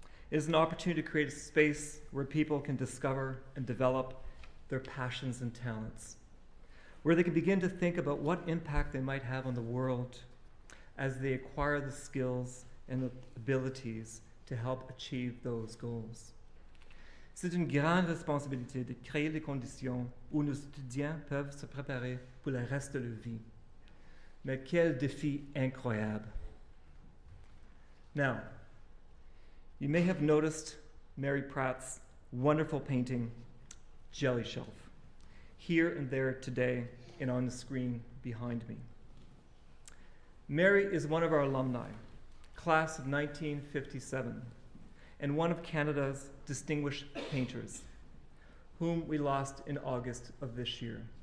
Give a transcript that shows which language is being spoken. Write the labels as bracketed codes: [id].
[en] It is an opportunity to create a space where people can discover and develop their passions and talents, where they can begin to think about what impact they might have on the world as they acquire the skills and the abilities to help achieve those goals. [fr] C'est une grande responsabilité de créer les conditions où nos étudiants peuvent se préparer pour le reste de leur vie. Mais quel défi incroyable. [en] Now, you may have noticed Mary Pratt's wonderful painting, Jelly Shelf, here and there today and on the screen behind me. Mary is one of our alumni, class of 1957, and one of Canada's distinguished painters, whom we lost in August of this year.